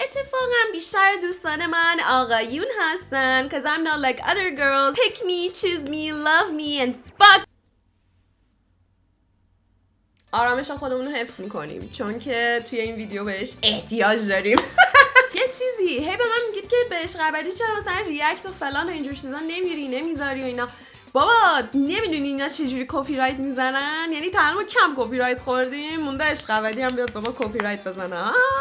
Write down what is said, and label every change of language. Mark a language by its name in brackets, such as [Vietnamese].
[Persian] اتفاقا بیشتر دوستان من آقایون هستن [English] cause I'm not like other girls. Pick me, choose me, love me and fuck. [Persian] آرامش خودمون رو حفظ میکنیم چون که توی این ویدیو بهش احتیاج داریم. یه چیزی هی به من میگید که بهش قبدی چرا مثلا ریاکت و فلان و اینجور چیزا نمیذاری و اینا. بابا نمیدونی اینا چجوری کپی رایت میزنن؟ یعنی تا الان ما کم کپی رایت خوردیم، مونده عشق ابدی هم بیاد به ما کپی رایت بزنه.